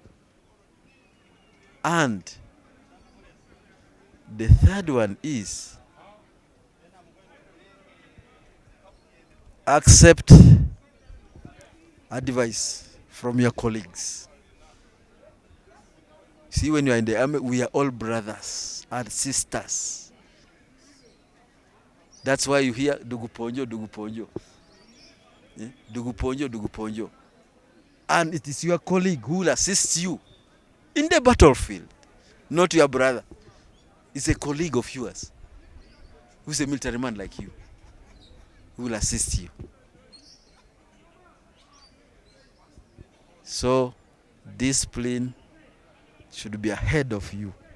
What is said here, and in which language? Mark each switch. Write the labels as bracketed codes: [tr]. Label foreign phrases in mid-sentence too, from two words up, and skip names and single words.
[en] And the third one is accept advice from your colleagues. See, when you are in the army, we are all brothers and sisters. That's why you hear dugu ponjo, dugu ponjo. Yeah? Dugu ponjo, dugu ponjo. And it is your colleague who will assist you in the battlefield, not your brother. It's a colleague of yours who's a military man like you, who will assist you. So discipline should be ahead of you.